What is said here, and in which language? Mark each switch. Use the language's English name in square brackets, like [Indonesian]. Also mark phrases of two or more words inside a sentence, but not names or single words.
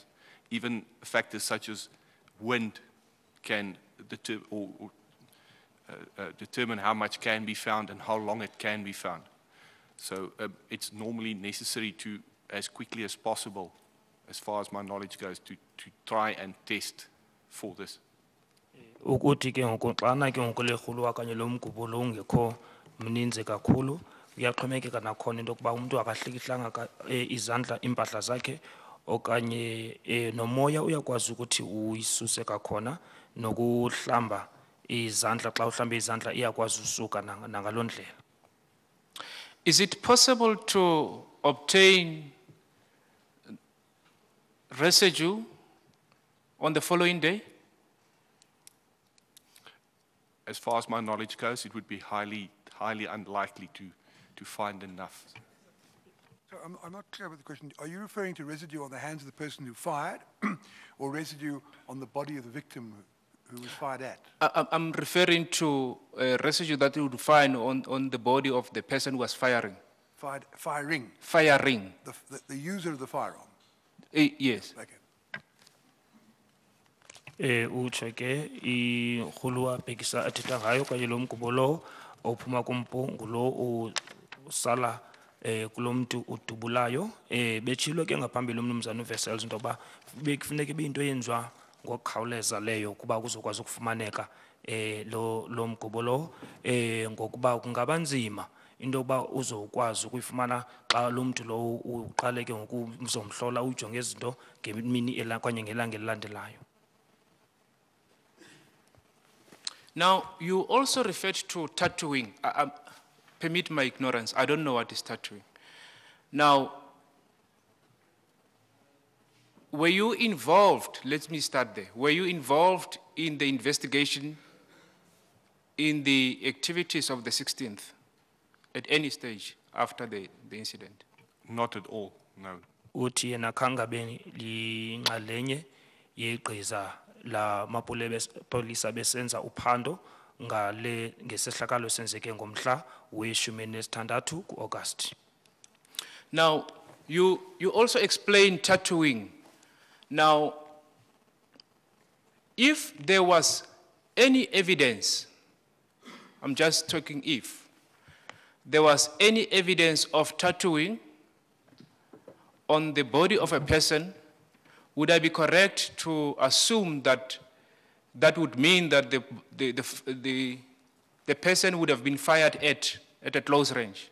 [English] Even factors such as wind can determine how much can be found and how long it can be found. So it's normally necessary to, as quickly as possible, as far as my knowledge goes, to try and test for this. [Xhosa] Ukuthi ke ngoku xana ke ngoku le rhuluwa kanye lo mgubo lo ungekho mninzi kakhulu uyaxhomekeka nakhona into yokuba umntu akahlikihlanga izandla iimpahla zakhe okanye nomoya uyakwazi ukuthi uyisuse kakhona nokuhlamba izandla xa uhlambe izandla iyakwazi usuka nangaloo ndlela. [English] Is it possible to obtain residue on the following day? As far as my knowledge goes, it would be highly unlikely to find enough. So I'm not clear with the question. Are you referring to residue on the hands of the person who fired or residue on the body of the victim who was fired at? I'm referring to residue that you would find on the body of the person who was firing. Firing? Firing. The user of the firearm? Yes. Okay. [Xhosa] Utsho ke irhuluwa bhekisa athetha ngayo kanye lo mgubo lowo ophuma kumpungu lo usala kulo mntu udubulayo betshilo ke ngaphambili umnumzana uVessels into yoba bekufuneka ibinto eyenziwa ngokukhawuleza leyo kuba kuzokwazi ukufumaneka lo mgubo lowo ngokuba kungaba nzima into yokuba uzokwazi ukuyifumana xa lo mntu lowo uqale ke ngoku uzomhlola ujonge izinto ngemini kanye ngelanga elilandelayo. [English] Now, you also referred to tattooing. permit my ignorance. I don't know what is tattooing. Now, were you involved, let me start there, were you involved in the investigation, in the activities of the 16th, at any stage after the incident? Not at all, no. [Xhosa] Uthi yena khangabe lingxalenye yegqiza la mapolisa besenza uphando ngale ngesehlakalo senzeke ngomhla we-16 ku-August. [English] Now, you also explained tattooing. Now, if there was any evidence, I'm just talking if, there was any evidence of tattooing on the body of a person, would I be correct to assume that that would mean that the person would have been fired at a close range?